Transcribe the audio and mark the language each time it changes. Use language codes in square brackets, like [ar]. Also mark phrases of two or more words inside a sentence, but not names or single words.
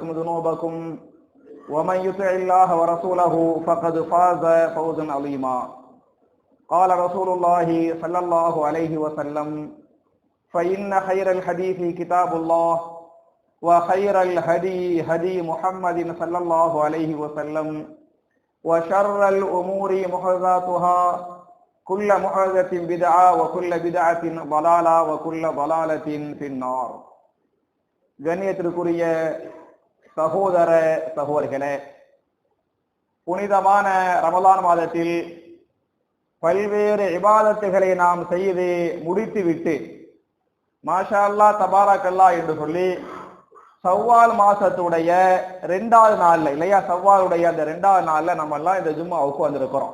[ar] ذنوبكم ومن يطع الله ورسوله فقد فاز فوزا عظيما قال رسول الله صلى الله عليه وسلم فإن خير الحديث كتاب الله وخير الهدي هدي محمد صلى الله عليه وسلم وشر الأمور محدثاتها كل محدثة بدعة وكل بدعة ضلالة وكل ضلالة في النار. [ta] கண்ணியத்திற்குரிய சகோதர சகோதரிகளே, புனிதமான ரமலான் மாதத்தில் பல்வேறு இபாதத்துகளை நாம் செய்து முடித்துவிட்டு [ar] ما شاء الله تبارك الله [ta] என்று சொல்லி சவ்வால் மாசத்துடைய 2வது நாள்ல இல்லையா, சவ்வாலுடைய அந்த 2வது நாள்ல நம்ம எல்லாம் இந்த ஜும்மாவுக்கு வந்திருக்கிறோம்.